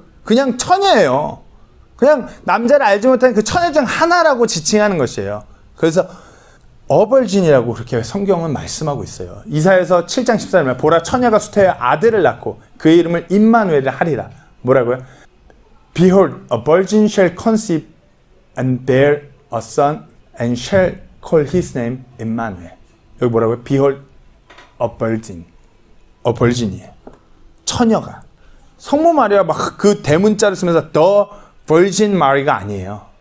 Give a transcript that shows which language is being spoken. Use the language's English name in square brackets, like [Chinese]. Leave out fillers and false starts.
[Korean] 그냥 처녀예요. 그냥 남자를 알지 못하는 그 처녀 중 하나라고 지칭하는 것이에요. 그래서 어벌진이라고 그렇게 성경은 말씀하고 있어요. 이사야서 7장 14절에 보라 처녀가 수태의 아들을 낳고 그의 이름을 임마누엘을 하리라. 뭐라고요? [English] Behold, a virgin shall conceive and bear a son and shall call his name Emmanuel. [Korean] 여기 뭐라고요? [English] Behold, a virgin. [Korean] a virgin이에요. 처녀가. 성모 마리아 막 그 대문자를 쓰면서 the virgin Mary가 아니에요.